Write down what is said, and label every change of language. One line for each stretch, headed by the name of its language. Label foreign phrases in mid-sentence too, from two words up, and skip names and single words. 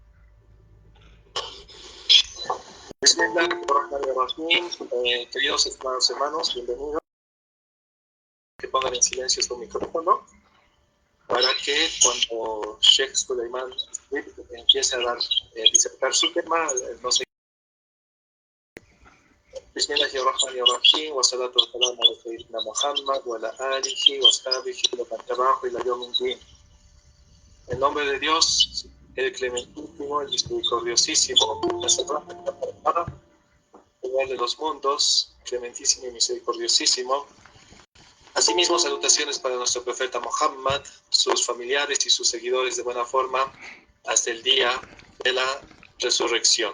Arabic: Bismillahirrahmanirrahim.
Spanish: Queridos estimados hermanos, bienvenidos. Que pongan en silencio su micrófono para que cuando Sheikh Suleiman empiece a disertar su tema, no se...
Arabic: Bismillahirrahmanirrahim. و الصلاة و السلام على سيدنا محمد و على آله و صحبه و من تبعه إلى يوم الدين.
Spanish: En nombre de Dios, el clementísimo, el misericordiosísimo, la sagrada Señor de los mundos, clementísimo y misericordiosísimo. Asimismo, salutaciones para nuestro profeta Muhammad, sus familiares y sus seguidores de buena forma, hasta el día de la resurrección.